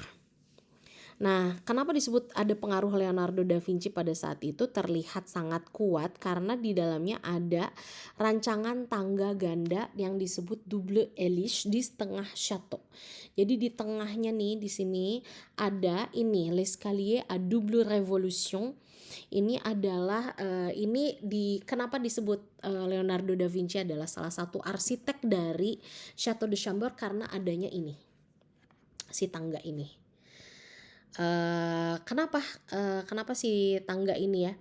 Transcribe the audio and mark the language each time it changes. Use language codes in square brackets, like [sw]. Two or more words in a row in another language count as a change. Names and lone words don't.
[id] Nah, kenapa disebut ada pengaruh Leonardo da Vinci pada saat itu? Terlihat sangat kuat karena di dalamnya ada rancangan tangga ganda yang disebut [fr] double hélice [id] di tengah chateau. Jadi di tengahnya nih, di sini ada ini [fr] l'escalier à double révolution. [id] Ini adalah kenapa disebut Leonardo da Vinci adalah salah satu arsitek dari Château de Chambord karena adanya ini. si tangga ini. Kenapa si tangga ini ya?